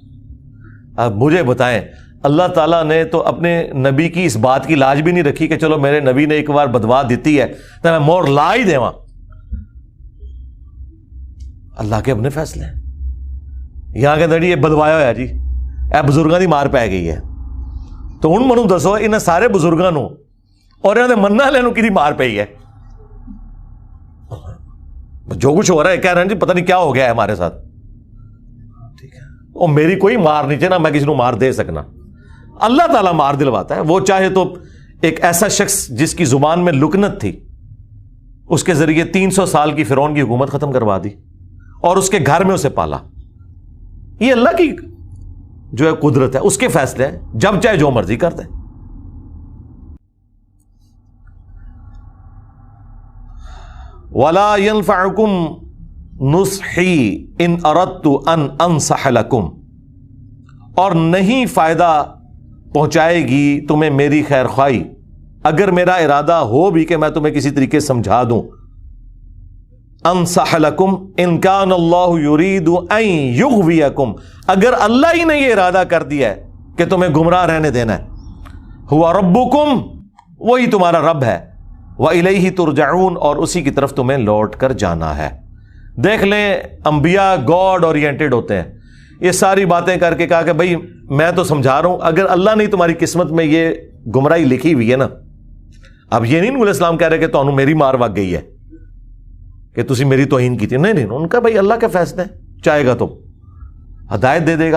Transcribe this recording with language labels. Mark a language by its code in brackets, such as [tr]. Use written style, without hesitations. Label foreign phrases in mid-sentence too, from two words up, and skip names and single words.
[ur] اب مجھے بتائیں, اللہ تعالیٰ نے تو اپنے نبی کی اس بات کی لاج بھی نہیں رکھی کہ چلو میرے نبی نے ایک بار بدوا دیتی ہے تو [pa] میں مور لا ہی دیواں. [ur] اللہ کے اپنے فیصلے ہیں. [pa] یہاں کے دڑی یہ بدوایا ہوا جی, اے بزرگاں دی مار پی گئی ہے, تو ہن منو دسو انہاں سارے بزرگاں نو اور انہاں دے مننے والے نو کدی مار پئی ہے؟ [ur] جو کچھ ہو رہا ہے کہہ رہے ہیں جی پتہ نہیں کیا ہو گیا ہے ہمارے ساتھ. ٹھیک ہے, اور میری کوئی مار نہیں چاہیے, نہ میں کسی کو مار دے سکنا. اللہ تعالیٰ مار دلواتا ہے. وہ چاہے تو ایک ایسا شخص جس کی زبان میں لکنت تھی اس کے ذریعے 300 سال کی فرعون کی حکومت ختم کروا دی اور اس کے گھر میں اسے پالا. یہ اللہ کی جو ہے قدرت ہے, اس کے فیصلے ہیں, جب چاہے جو مرضی کر دیں. [ar] وَلَا يَنفَعُكُمْ نُصْحِي إِنْ أَرَدْتُ أَنْ أَنْصَحَ لَكُمْ, [ur] اور نہیں فائدہ پہنچائے گی تمہیں میری خیر خواہی اگر میرا ارادہ ہو بھی کہ میں تمہیں کسی طریقے سمجھا دوں. [ar] انصح لکم ان کان اللہ یرید ان یغویکم, [ur] اگر اللہ ہی نے یہ ارادہ کر دیا ہے کہ تمہیں گمراہ رہنے دینا ہے. [ar] هو ربكم, [ur] وہی تمہارا رب ہے, [ar] وإليه ترجعون, [ur] اور اسی کی طرف تمہیں لوٹ کر جانا ہے. دیکھ لیں، انبیا [en] God oriented [ur] ہوتے ہیں. یہ ساری باتیں کرکے کہا کہ بھائی میں تو سمجھا رہا ہوں، اگر اللہ نے تمہاری قسمت میں یہ گمراہی لکھی ہوئی ہے نا، اب یہ نہیں نوح اسلام کہہ رہے کہ [pa] تہانوں میری مار وگ گئی ہے کہ تسی میری توہین کی تھی, [ur] نہیں، ان کا بھائی اللہ کے فیصلے ہیں، چاہے گا تو ہدایت دے دے گا.